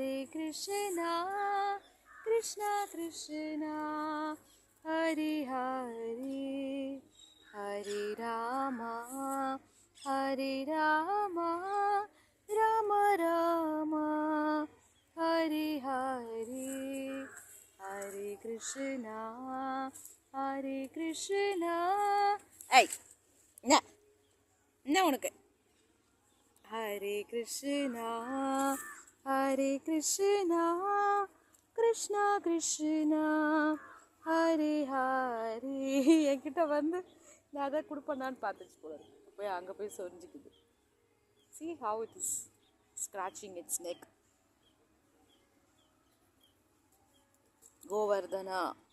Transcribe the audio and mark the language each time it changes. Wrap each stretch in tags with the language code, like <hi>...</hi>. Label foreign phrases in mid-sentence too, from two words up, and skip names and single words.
<sa>कृष्ण कृष्ण कृष्ण हरे हरे हरे राम हरे राम राम राम हरे हरे हरे कृष्ण हरे कृष्ण.</sa> <ta>Hey, என்ன உனக்கு?</ta> <sa>हरे कृष्ण हरे कृष्ण कृष्ण कृष्ण हरे हरे.</sa> <ta>என்கிட்ட வந்து நான் அதை கொடுப்பேன்னான்னு பார்த்துச்சு போல போய் அங்கே போய் சொரிஞ்சிக்குது.</ta> <en>See how it is scratching its neck. Govardhana.</en>